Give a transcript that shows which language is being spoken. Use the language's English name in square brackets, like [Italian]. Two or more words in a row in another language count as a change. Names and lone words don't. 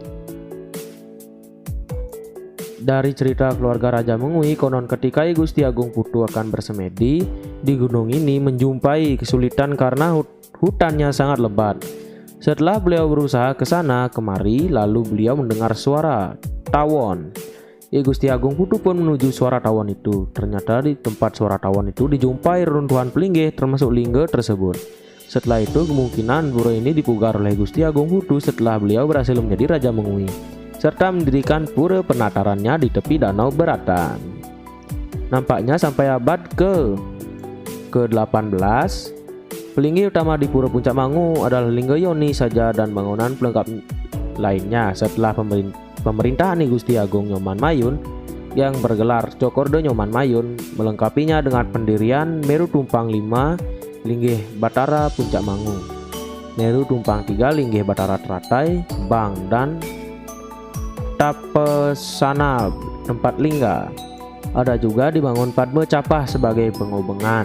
[Indonesian] Dari cerita keluarga Raja Mengui, konon ketika I Gusti Agung Putu akan bersemedi di gunung ini menjumpai kesulitan karena hutannya sangat lebat. Setelah beliau berusaha ke sana kemari, lalu beliau mendengar suara tawon. I Gusti Agung Putu pun menuju suara tawon itu. Ternyata di tempat suara tawon itu dijumpai reruntuhan pelinggih termasuk lingga tersebut. Setelah itu kemungkinan pura ini dipugar oleh Gusti Agung Putu setelah beliau berhasil menjadi Raja Mengui, serta mendirikan pura penatarannya di tepi Danau Beratan. Nampaknya sampai abad ke-18, pelinggih utama di Pura Puncak Mangu adalah lingga yoni saja dan bangunan pelengkap lainnya. Setelah pemerintahan I Gusti Agung Nyoman Mayun yang bergelar Cokordo Nyoman Mayun melengkapinya dengan pendirian Meru Tumpang 5 Linggih Batara Puncak Mangu, Meru Tumpang 3 Linggih Batara Teratai, Bang, dan Tapesana tempat lingga. Ada juga dibangun Padma Capah sebagai pengobengan.